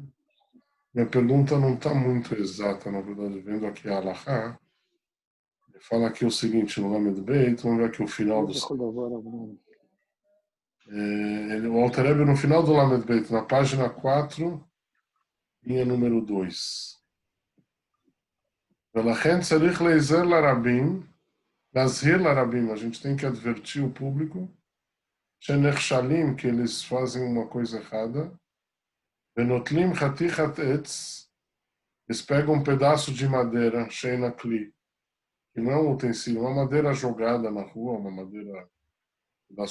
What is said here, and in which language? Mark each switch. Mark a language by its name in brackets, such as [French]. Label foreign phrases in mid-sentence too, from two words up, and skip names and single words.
[Portuguese] Minha pergunta não está muito exata, na verdade, vendo aqui a Halachá. Ele fala aqui o seguinte, no Lamed Beit, vamos ver aqui o final do... O Alter Rebbe, no final do Lamed Beit, na página 4, linha número 2. [Hebrew] Velachem tzarich leizer larabim, lazhir larabim, [Portuguese] a gente tem que advertir o público, [Hebrew] shenerchalim, [Portuguese] que eles fazem uma coisa errada, [Hebrew] venotlim chatichat etz, [Portuguese] eles pegam um pedaço de madeira, [Hebrew] sheina kli, [Portuguese] que não é um utensílio, uma madeira jogada na rua, uma madeira, um pedaço